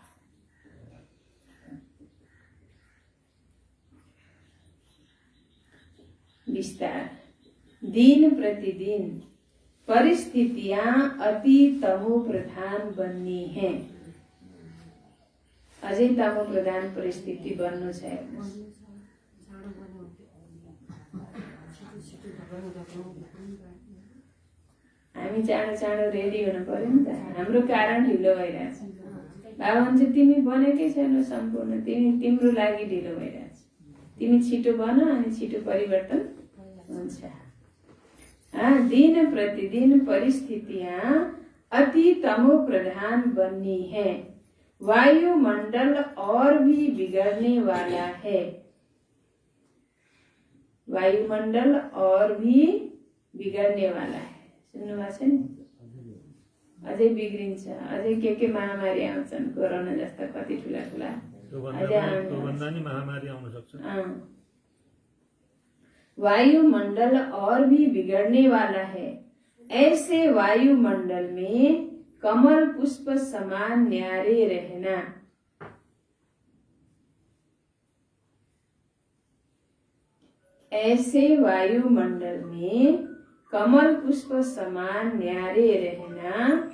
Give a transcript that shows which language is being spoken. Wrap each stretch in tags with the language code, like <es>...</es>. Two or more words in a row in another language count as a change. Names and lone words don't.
<hi>विस्तार। दिन प्रतिदिन परिस्थितियां अति तमो प्रधान बन्नी हैं।</hi> <ne>अझै तमो प्रधान परिस्थिति बन्नु छ। हामी चाँडो चाँडो रेडी हुनु पर्यो नि त। हाम्रो कारण ढिलो भइरहेछ। बाबा भन्छ तिमी बनेकै छैनौ सम्पूर्ण, तिम्रो लागि ढिलो भइरहेछ। तिमी छिटो बन अनि छिटो परिवर्तन हुन्छ।</ne> <hi>दिन प्रतिदिन परिस्थितियां अति तमो प्रधान बन्नी है। वायुमंडल और भी बिगड़ने वाला है। वायुमंडल और भी बिगड़ने वाला है।</hi> <ne>सुन्नु भएको छ नि? अझै बिग्रिन्छ। अझै के महामारी आउँछन्, कोरोना जस्ता कति ठुला ठुला महामारी आउन सक्छ।</ne> <hi>वायुमंडल और भी बिगड़ने वाला है। ऐसे वायुमंडल में कमल पुष्प समान न्यारे रहना। ऐसे वायुमंडल में कमल पुष्प समान न्यारे रहना।</hi>